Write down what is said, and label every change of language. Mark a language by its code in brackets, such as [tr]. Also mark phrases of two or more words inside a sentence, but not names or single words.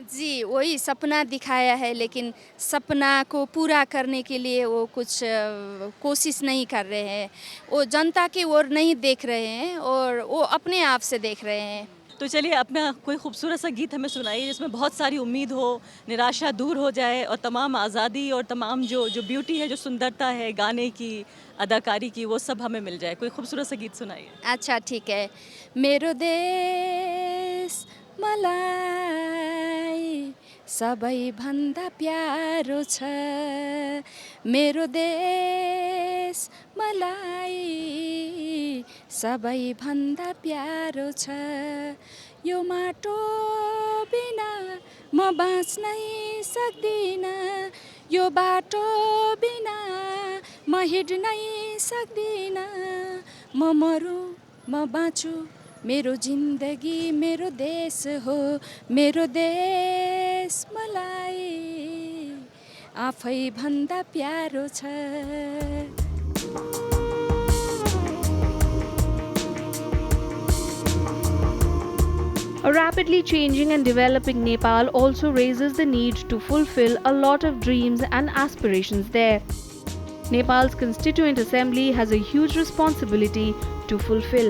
[hi] जी, वही सपना दिखाया है, लेकिन सपना को पूरा करने के लिए वो कुछ कोशिश नहीं कर रहे हैं, वो जनता की ओर नहीं देख रहे हैं और वो अपने आप से देख रहे हैं। तो चलिए, अपना कोई खूबसूरत सा गीत हमें सुनाइए जिसमें बहुत सारी उम्मीद हो, निराशा दूर हो जाए और तमाम आज़ादी और तमाम जो ब्यूटी है, जो सुंदरता है गाने की, अदाकारी की, वो सब हमें मिल जाए। कोई खूबसूरत सा गीत सुनाइए। अच्छा, ठीक है। [ne] मेरो देश मलाई सबैभन्दा प्यारो छ, मेरो देश मलाई सबैभन्दा प्यारो छ, यो माटो बिना म बाँच्नै सक्दिन, यो बाटो बिना म हिँड्नै सक्दिन, म मरु म बाँचु, मेरो जिन्दगी मेरो देश हो, मेरो देश मलाई आफै भन्दा प्यारो छ। [en] A rapidly changing and developing Nepal also raises the need to fulfill a lot of dreams and aspirations there. Nepal's Constituent Assembly has a huge responsibility to fulfill.